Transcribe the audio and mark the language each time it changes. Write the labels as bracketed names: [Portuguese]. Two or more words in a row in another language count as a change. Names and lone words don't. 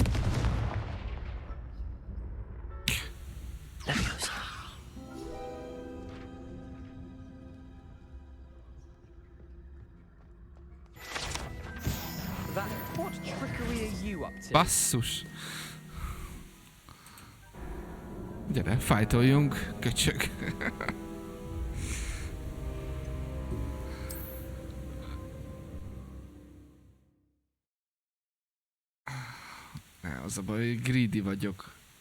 [English] Leviosa. What trickery are you up to? [Hungarian] Basszus! Gyere, fájtoljunk, köcsög! Az a baj, hogy greedy vagyok.